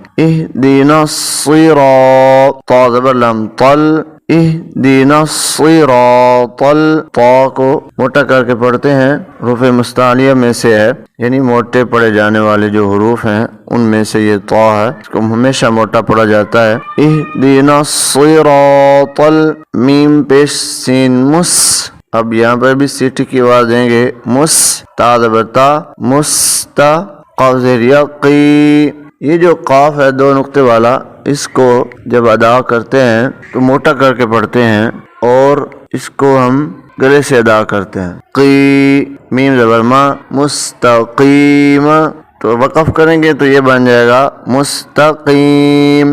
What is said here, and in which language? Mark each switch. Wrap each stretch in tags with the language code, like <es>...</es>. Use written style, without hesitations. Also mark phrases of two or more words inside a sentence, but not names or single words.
<ar>اہدنا الصراط،</ar> <ur>تا زبر لم طل،</ur> <ar>اہدنا الصراط،</ar> <ur>تا کو موٹا کر کے پڑھتے ہیں، حروف مستعلیہ میں سے ہے، یعنی موٹے پڑھے جانے والے جو حروف ہیں ان میں سے یہ تا ہے، اس کو ہمیشہ موٹا پڑھا جاتا ہے۔</ur> <ar>اہدنا الصراط،</ar> <ur>میم پیش سین مس، اب یہاں پر بھی سیٹی کی آواز دیں گے، مس، تا زبر تا، مستا، قاف زیر یقی، یہ جو قاف ہے دو نقطے والا اس کو جب ادا کرتے ہیں تو موٹا کر کے پڑھتے ہیں اور اس کو ہم گلے سے ادا کرتے ہیں۔ قی، میم زبر ما، مستقیم، تو وقف کریں گے تو یہ بن جائے گا مستقیم۔</ur>